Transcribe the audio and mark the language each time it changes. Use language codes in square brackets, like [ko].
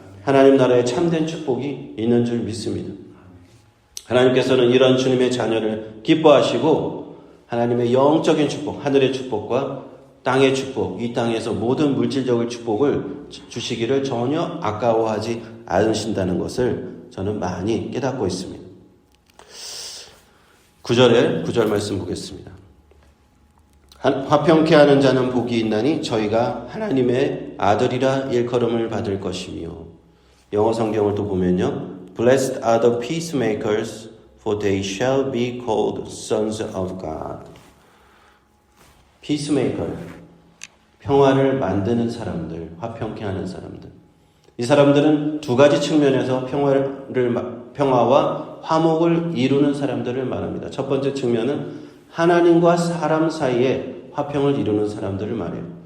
[ko] 하나님 나라의 참된 축복이 있는 줄 믿습니다. 하나님께서는 이런 주님의 자녀를 기뻐하시고 하나님의 영적인 축복, 하늘의 축복과 땅의 축복, 이 땅에서 모든 물질적인 축복을 주시기를 전혀 아까워하지 않으신다는 것을 저는 많이 깨닫고 있습니다. 9절 말씀 보겠습니다. 화평케 하는 자는 복이 있나니 저희가 하나님의 아들이라 일컬음을 받을 것이며. 영어 성경을 또 보면요. [en] Blessed are the peacemakers, for they shall be called sons of God. [ko] peacemaker, 평화를 만드는 사람들, 화평케 하는 사람들. 이 사람들은 두 가지 측면에서 평화와 화목을 이루는 사람들을 말합니다. 첫 번째 측면은 하나님과 사람 사이에 화평을 이루는 사람들을 말해요.